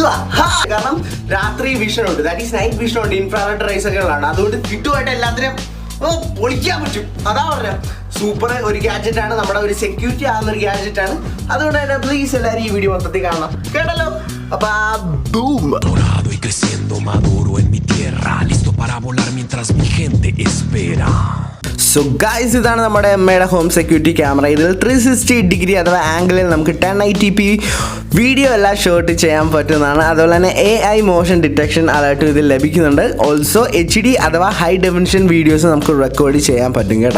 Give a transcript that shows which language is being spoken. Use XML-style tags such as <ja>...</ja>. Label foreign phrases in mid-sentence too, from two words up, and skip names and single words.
<ml>കാരണം രാത്രി വിഷൻ ഉണ്ട്,</ml> <en>that is night vision</en> <ml>ഉണ്ട്,</ml> <en>infrared rays</en> <ml>ഒക്കെ ഉള്ളതാണ്. അതുകൊണ്ട് കിട്ടുമായിട്ട് എല്ലാത്തിനും പൊളിക്കാൻ പറ്റും. അതാ പറഞ്ഞ സൂപ്പർ ഒരു ഗാഡ്ജറ്റ് ആണ്, നമ്മുടെ ഒരു സെക്യൂരിറ്റി ആകുന്ന ഒരു ഗാഡ്ജറ്റ് ആണ്. അതുകൊണ്ട് തന്നെ പ്ലീസ് എല്ലാവരും ഈ വീഡിയോ മൊത്തത്തിൽ കാണണം, കേട്ടല്ലോ. അപ്പൊ ബൂം.</ml> <es>Dorado y creciendo maduro en mi tierra, listo para volar mientras mi gente espera.</es> <en>so guys,</en> <ml>ഇതാണ് നമ്മുടെ MIയുടെ</ml> <en>home security camera.</en> <ml>ഇതിൽ 360 ഡിഗ്രി അഥവാ ആംഗിളിൽ നമുക്ക് 1080p വീഡിയോ എല്ലാം ഷൂട്ട് ചെയ്യാൻ പറ്റുന്നതാണ്. അതുപോലെ തന്നെ</ml> <en>AI motion detection alert</en> <ml>ഇതിൽ ലഭിക്കുന്നുണ്ട്.</ml> <en>also HD</en> <ml>അഥവാ</ml> <en>high definition videos</en> <ml>നമുക്ക് റെക്കോർഡ് ചെയ്യാൻ പറ്റും കേട്ടോ.</ml>